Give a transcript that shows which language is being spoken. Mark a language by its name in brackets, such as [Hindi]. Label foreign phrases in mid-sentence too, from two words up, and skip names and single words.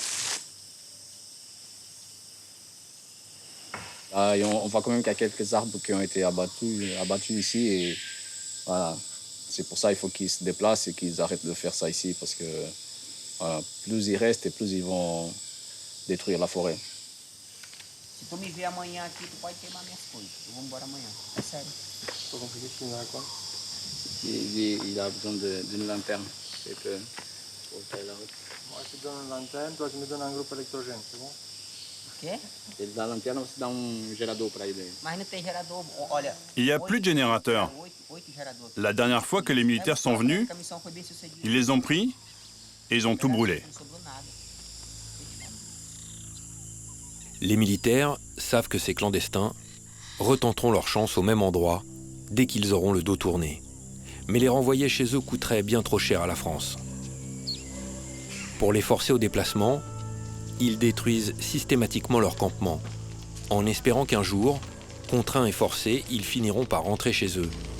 [French] Là, et on voit quand même qu'il y a quelques arbres qui ont été abattus ici. Et voilà. C'est pour ça qu'il faut qu'ils se déplacent et qu'ils arrêtent de faire ça ici. Parce que voilà, plus ils restent et plus ils vont détruire la forêt. [Portuguese] Se tu me ver amanhã aqui, tu pode queimar minhas coisas. Eu vou embora amanhã. É sério. [French] Faut qu'on puisse finir quoi? Il a besoin d'une lanterne. C'est que pour tailler la route. Moi, je te donne une lanterne, toi, tu me donnes un groupe électrogène, c'est bon? [Portuguese] Quê? Ele dá a lanterna, você dá gerador para ele. Mas não tem gerador. Olha. [French] Il n'y a plus de générateurs. [Portuguese] 8 geradores. [French] La dernière fois que les militaires sont venus, [Portuguese] A missão foi bem sucedida. [French] ils les ont pris et ils ont tout brûlé. [Portuguese] Não sobrou nada. [French] Les militaires savent que ces clandestins retenteront leur chance au même endroit dès qu'ils auront le dos tourné. Mais les renvoyer chez eux coûterait bien trop cher à la France. Pour les forcer au déplacement, ils détruisent systématiquement leur campement, en espérant qu'un jour, contraints et forcés, ils finiront par rentrer chez eux.